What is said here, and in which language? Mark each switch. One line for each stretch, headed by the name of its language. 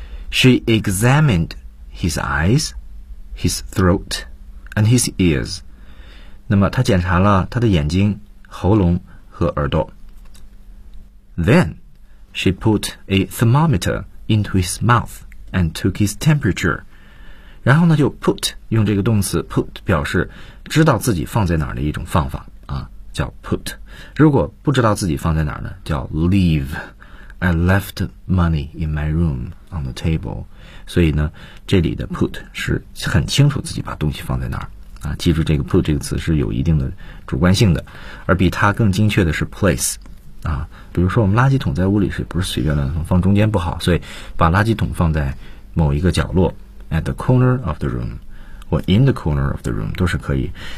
English: She examined his eyes, his throat, and his ears.
Chinese: 那么他检查了他的眼睛、喉咙和耳朵。
English: Then, she put a thermometer into his mouth and took his temperature.
Chinese: 然后呢就 put, 用这个动词 put 表示知道自己放在哪儿的一种方法啊，叫 put. 如果不知道自己放在哪儿呢，叫 leave.
English: I left money in my room on the table.
Chinese: 所以呢这里的 put 是很清楚自己把东西放在哪儿。啊，记住这个 put 这个词是有一定的主观性的，而比它更精确的是 place。啊，比如说我们垃圾桶在屋里是不是随便乱放，放中间不好，所以把垃圾桶放在某一个角落 ，
English: at the corner of the room，
Chinese: 或
English: in the corner of the room
Chinese: 都是可以。